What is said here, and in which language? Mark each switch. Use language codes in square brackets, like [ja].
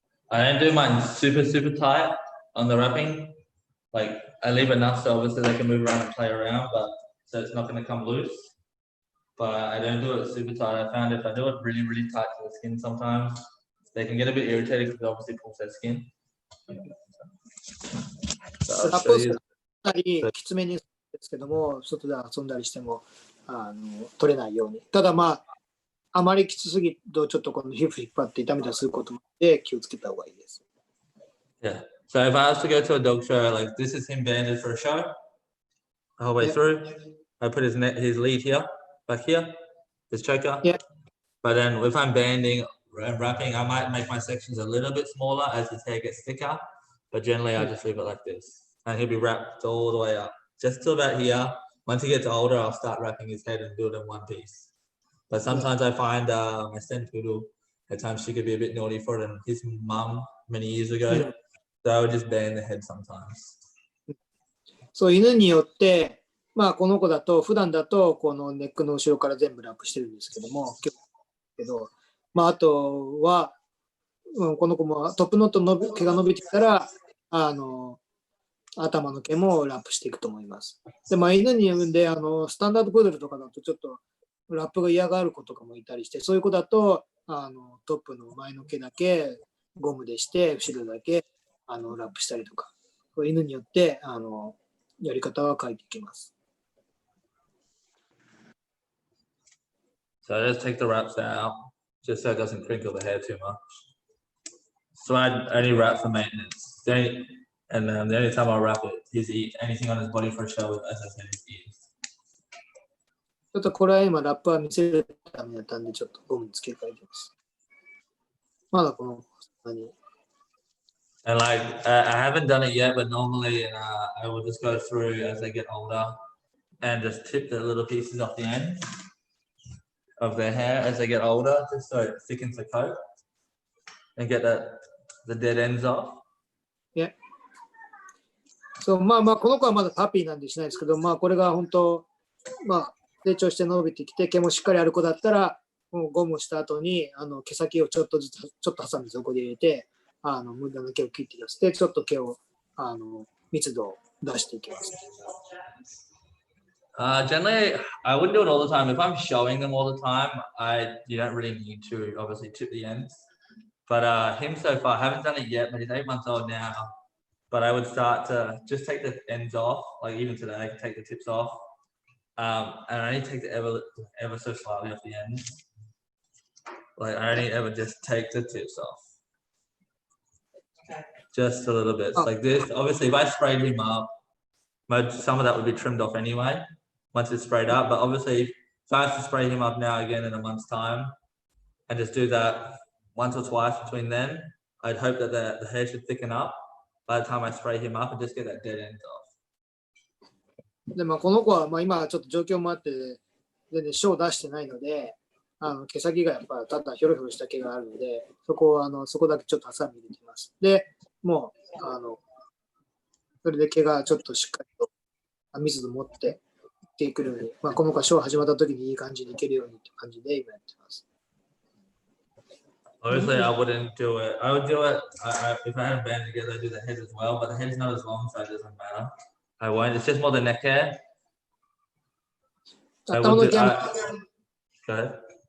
[en] I don't do mine super tight on the wrapping. Like I leave enough so obviously they can move around and play around, but so it's not going to come loose. But I don't do it super tight. I found if I do it really tight to the skin sometimes, they can get a bit irritated because it obviously pulls their skin. So I'll show you. [ja] きつめにですけども、外で遊んだりしても取れないように。ただまあ、あまりきつすぎるとちょっとこの皮膚引っ張って痛めたりすることもあって気をつけた方がいいです。 [en] Yeah. So if I was to go to a dog show, like this is him banded for a show, the whole way through. I put his lead here, back here, his choker. Yeah. But then if I'm banding and wrapping, I might make my sections a little bit smaller as his hair gets thicker. But generally, I just leave it like this. And he'll be wrapped all the way up, just till about here. Once he gets older, I'll start wrapping his head and do it in one piece. But sometimes I find my Sen Poodle, at times she could be a bit naughty for it, and his mum many years ago, so I would just band the head sometimes. [ja] そう、犬によって、まあこの子だと、普段だとこのネックの後ろから全部ラップしてるんですけども、まああとは、この子もトップノットの毛が伸びてきたら、頭の毛もラップしていくと思います。で、まあ犬によるんで、スタンダードプードルとかだとちょっとラップが嫌がる子とかもいたりして、そういう子だと、トップの前の毛だけゴムでして、後ろだけラップしたりとか、犬によってやり方は変えていきます。 [en] So I just take the wraps out, just so it doesn't crinkle the hair too much. So I only wrap for maintenance. And the only time I wrap it is anything on his body for a show, as I said, his ears. [ja] ちょっとこれは今ラップは見せるためだったんで、ちょっとゴムに付け替えてます。まだこの何 [en] And like I haven't done it yet, but normally I will just go through as they get older and just tip the little pieces off the ends of their hair as they get older, just so it thickens the coat and get the dead ends off. Yeah. [ja] そう、まあこの子はまだパピーなんでしないですけど、まあこれが本当、まあ成長して伸びてきて毛もしっかりある子だったら、もうゴムした後に毛先をちょっとずつちょっとハサミでそこで入れて、無駄な毛を切って出して、ちょっと毛を密度を出していきます。 [en] Generally, I wouldn't do it all the time. If I'm showing them all the time, you don't really need to obviously tip the ends. But him so far, I haven't done it yet, but he's 8 months old now. But I would start to just take the ends off, like even today, I can take the tips off. And I only take the ever so slightly off the ends. Like I only ever just take the tips off. just a little bit. Like this. Obviously, if I sprayed him up, some of that would be trimmed off anyway once it's sprayed up. But obviously, if I was to spray him up now again in a month's time and just do that once or twice between then, I'd hope that the hair should thicken up by the time I spray him up and just get that dead end off. [ja] で、この子は今ちょっと状況もあって、全然ショー出してないので、毛先がやっぱただひょろひょろした毛があるので、そこだけちょっとハサミ入れてます。で、もう、それで毛がちょっとしっかりと密度持っていってくるように、この子はショー始まった時にいい感じにいけるようにっていう感じで今やってます。 [en] Obviously, I wouldn't do it. I would do it if I had a band together. I'd do the head as well, but the head's not as long, so it doesn't matter. I won't. It's just more the neck hair. I would do, go ahead.